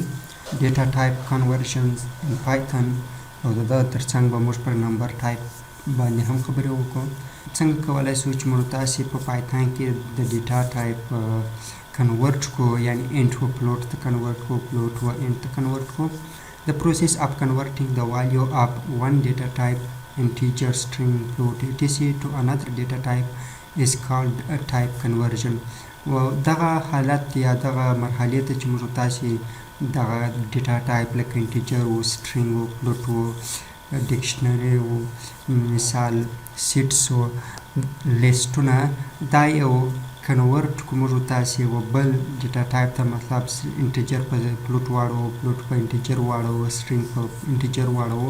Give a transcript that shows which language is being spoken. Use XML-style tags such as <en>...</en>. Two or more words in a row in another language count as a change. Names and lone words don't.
<en>data type conversions in Python</en> <ps>او د ده تر څنګ به موږ پر</ps> <en>number type</en> <ps>باندې هم خبرې وکړو. څنګه کولی شو چې موږ تاسې په پایتن کې د</ps> <en>data type convert</en> <ps>کو، یعنی انټ و فلوټ ته کنورټ کو، فلوټ و انټ ته کنورټ کو.</ps> <en>The process of converting the value of one data type, integer, string, float, etc. to another data type is called a type conversion.</en> <ps>و دغه حالت یا دغه مرحلې ته چې موږ تاسې دغه</ps> <en>data type</en> <ps>لکه انټیجر و، سټرینګ و، فلوټ و، ډکشنري و، مثال سیټس و، لیسټونه، دا یو کنورټ کو موږ تاسې و بل</ps> <en>data type</en> <ps>ته، مطلب انټیجر په فلوټ واړو، فلوټ په انټیجر واړو، سټرینګ په انټیجر واړو.</ps>